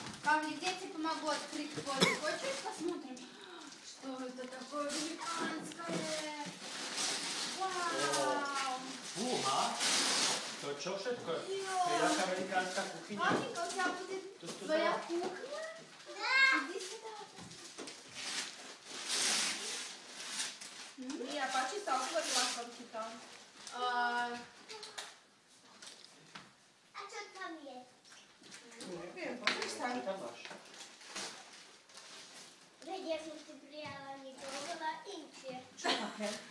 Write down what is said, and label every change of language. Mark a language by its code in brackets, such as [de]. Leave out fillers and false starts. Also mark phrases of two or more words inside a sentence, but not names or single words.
[ru] Павлик, я тебе помогу открыть фото. Хочешь, посмотрим, что это такое американское? Вау! [sk] Fúha! To čo všetko? To je jaká amerikánska kuchyňa? [ru] Павлик, а у тебя будет твоя кухня? Иди сюда. [sk] Mia, páči sa, otvorila som ti to. A čo tam je? Neviem, pozri sa. Čo tam máš? Veď ja som si prijala niekoho veľa inšie. Čo také?